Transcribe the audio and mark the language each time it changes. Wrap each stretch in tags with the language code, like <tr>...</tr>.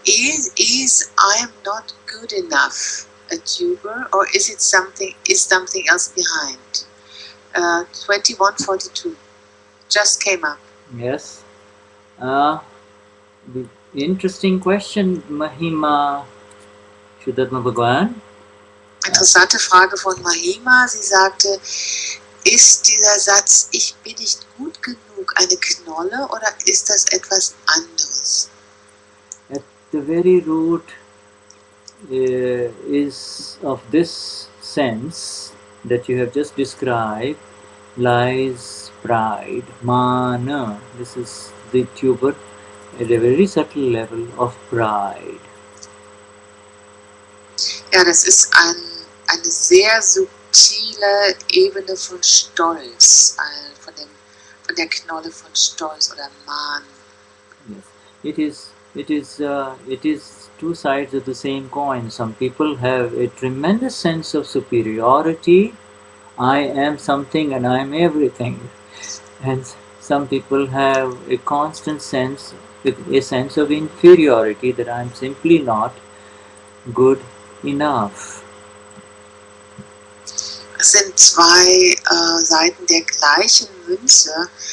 <en>Is I am not good enough a tuber, or is something else behind? 2142 just came up. Yes. The interesting question, Mahima Shuddha Bhagwan.</en> <de>Interessante Frage von Mahima. Sie sagte, ist dieser Satz, ich bin nicht gut genug, eine Knolle oder ist das etwas anderes?</de> <en>At the very root is of this sense that you have just described lies pride, mana. This is the tuber at a very subtle level of pride.</en> <de>Ja, das ist eine sehr subtile Ebene von Stolz, von der Knolle von Stolz oder Mahn.</de> <en>Yes, it is two sides of the same coin. Some people have a tremendous sense of superiority. I am something and I am everything. And some people have a constant sense, a sense of inferiority, that I am simply not good enough.</en> <de>Es sind zwei Seiten der gleichen Münze.</de>